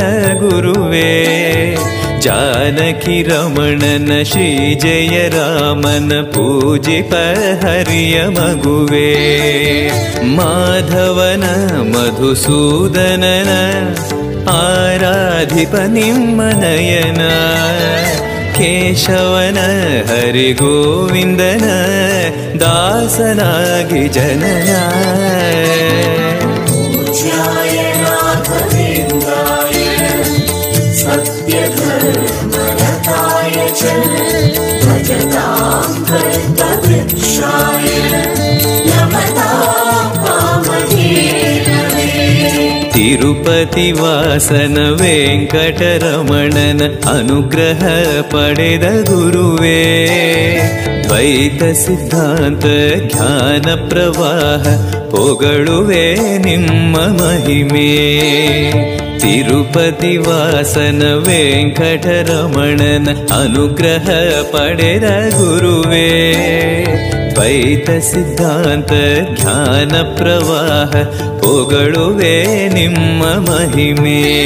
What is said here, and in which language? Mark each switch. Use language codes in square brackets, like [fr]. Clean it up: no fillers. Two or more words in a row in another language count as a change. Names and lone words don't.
[kn] ಗುರುವೇ ಜಾನಕಿ ರಮಣನ ಶ್ರೀ ಜಯ ರಾಮನ ಪೂಜಿಪ ಹರಿಯ ಮಗುವೇ ಮಾಧವನ ಮಧುಸೂದನನ ಆರಾಧಿಪ ನಿಮ್ಮ ನಯನ ಕೇಶವನ ಹರಿಗೋವಿಂದನ ದಾಸನಾಗಿ ಜನನ [sa] पूज्याय राघवेन्द्राय सत्यधर्मरताय च भजतां कल्पवृक्षाय नमतां कामधेनवे [kn] ತಿರುಪತಿ ವಾಸನ ವೆಂಕಟರಮಣನ ಅನುಗ್ರಹ ಪಡೆದ ಗುರುವೇ ದ್ವೈತ ಸಿದ್ಧಾಂತ ಜ್ಞಾನ ಪ್ರವಾಹ ಪೊಗಳುವೆ ನಿಮ್ಮ ಮಹಿಮೆ ತಿರುಪತಿ ವಾಸನ ವೆಂಕಟರಮಣನ ಅನುಗ್ರಹ ಪಡೆದ ಗುರುವೇ ದ್ವೈತ ಸಿದ್ಧಾಂತ ಜ್ಞಾನ ಪ್ರವಾಹ ಪೊಗಳುವೆ ನಿಮ್ಮ ಮಹಿಮೆ